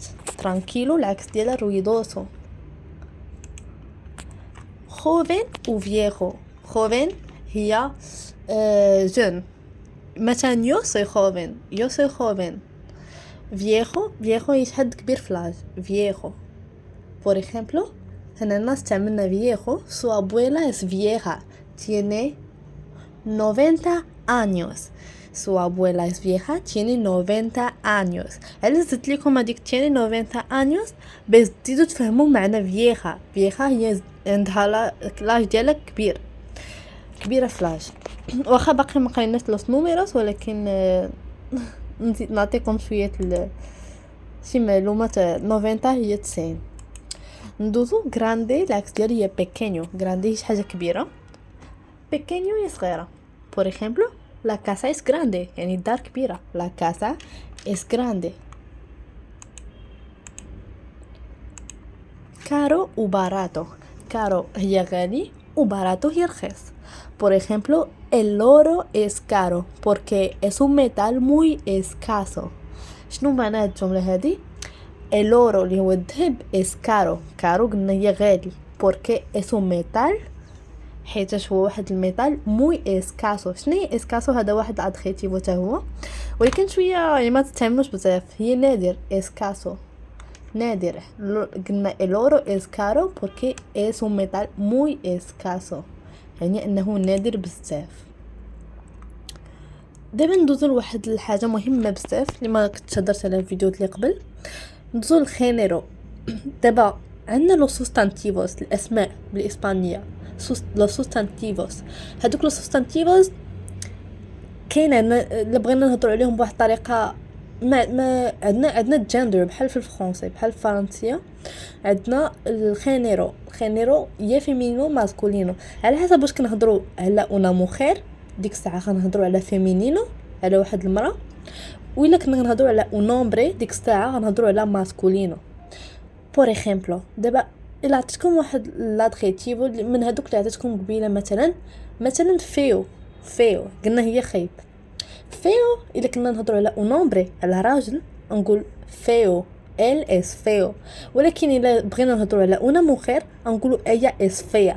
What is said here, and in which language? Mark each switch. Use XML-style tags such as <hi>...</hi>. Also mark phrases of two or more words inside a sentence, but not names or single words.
<ar>ترانكيلو العكس ديالها رويدوسو.</ar> <es>joven y viejo.</es> <ar>خوفين هي جون، مثلا</ar> <es>yo soy joven, yo soy joven.</es> <ar>فييخو، فييخو هي حد كبير في العمر، فييخو.</ar> <es>por ejemplo</es> <ar>هنا الناس تعملنا فييخو،</ar> <es>su abuela es vieja, tiene 90 años. su abuela es vieja, tiene 90 años.</es> <ar>علاش زدت لكم هذيك</ar> <es>tiene 90 años</es> <ar>باش تزيدوا تفهموا معنى فييخا. فييخا هي عندها لاج ديالها كبير، كبيره في لاج. واخا باقي ما قريناش</ar> <es>los números,</es> <ar>ولكن نعطيكم شويه شي معلومات. 90 هي 90. ندوزو غراندي، العكس ديالها هي بيكينيو. غراندي هي شي حاجه كبيره، بيكينيو هي صغيره.</ar> <es>por ejemplo la casa es grande،</es> <ar>يعني الدار كبيره،</ar> <es>la casa es grande. caro و barato.</es> <ar>caro هي غالي و barato هي رخيص.</ar> <es>por ejemplo el oro es caro porque es un metal muy escaso.</es> <ar>شنو معنى الجمله هذه؟</ar> <es>el oro</es> <ar>اللي هو الذهب</ar> <es>es caro،</es> <ar>caro قلنا هي غالي،</ar> <es>porque es un metal</es> <ar>حيت هو واحد الميتال</ar> <es>muy escaso. شنو اسكاسو؟</es> <ar>هذا واحد ادخيتيفو حتى هو، ولكن شويه يعني ما تستعملوش بزاف، هي نادر.</ar> <es>اسكاسو</es> <ar>نادر. قلنا</ar> <es>el oro es caro porque es un metal muy escaso،</es> <ar>يعني انه نادر بزاف. دابا ندوزو لواحد الحاجه مهمه بزاف اللي ما كنتش هضرت عليها في الفيديوهات اللي قبل. ندوزو الخينيرو. دابا عندنا</ar> <es>los sustantivos,</es> <ar>الاسماء بالاسبانيه،</ar> <es>los sustantivos.</es> <ar>هذوك</ar> <es>los sustantivos</es> <ar>كاين عندنا الا بغينا نهضروا عليهم بواحد الطريقه، ما عندنا الجندر بحال في الفرنسي، بحال في الفرنسيه عندنا الخينيرو. الخينيرو يا</ar> <es>femenino masculino,</es> <ar>على حسب واش كنهضروا على</ar> <es>una mujer</es> <ar>ديك الساعه غنهضروا على فيمينينو على واحد المراه، ولا كنا غنهضروا على نومبري ديك الساعه غنهضروا على ماسكولينو.</ar> <es>por ejemplo</es> <ar>دابا الا عطيتكم واحد لادغيتيفو من هذوك اللي عطيتكم قبيله، مثلا فيو. فيو قلنا هي خايب. فيو الا كنا نهضروا على نومبري على راجل نقول فيو،</ar> <es>él es feo.</es> <ar>ولكن الا بغينا نهضروا على</ar> <es>una mujer</es> <ar>نقولوا</ar> <es>ella es fea.</es>